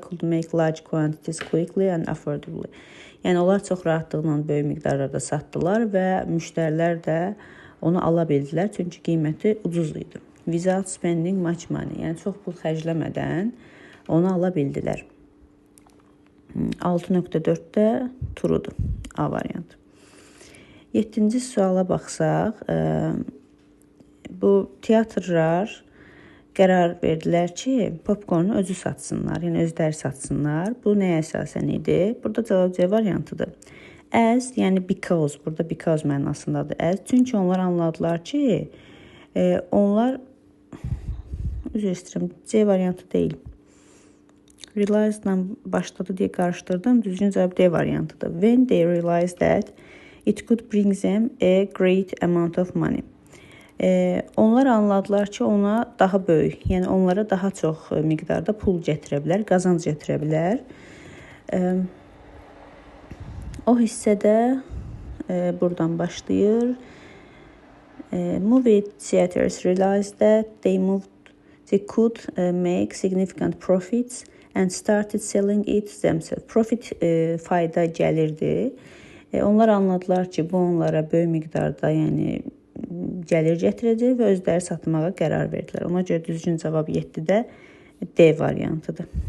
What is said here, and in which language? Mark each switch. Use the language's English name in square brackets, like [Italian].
[English] Could make large quantities quickly and affordably. [Azerbaijani] Yəni onlar çox rahatlıqla böyük miqdarlarda satdılar və müştərilər də onu ala bildilər, çünki qiyməti ucuz idi. [English] Without spending much money, [Azerbaijani] yəni çox pul xərcləmədən onu ala bildilər. 6.4-də truedur, A variantı. 7-ci suala baxsaq, bu teatrlar qərar verdilər ki, popkornu özü satsınlar, yəni özləri satsınlar. Bu nəyə əsasən idi? Burada cavab C variantıdır. As, yəni because, burada because mənasındadır. As, çünki onlar anladılar ki, onlar, üzr istəyirəm, C variantı deyil. Realized-la başladı deyə qarışdırdım. Düzgün cavab D variantıdır. [English] When they realized that it could bring them a great amount of money. [Azerbaijani] Onlar anladılar ki, ona daha böyük, yəni onlara daha çox miqdarda pul gətirə bilər, qazanc gətirə bilər. O hissədə buradan başlayır. [English] Movie theaters realized that they could make significant profits and started selling it themselves. [Azerbaijani] Profit fayda gəlirdi. Onlar anladılar ki, bu onlara böyük miqdarda, yəni gəlir gətirəcək və özləri satmağa qərar verdilər. Ona görə düzgün cavab 7-də D variantıdır.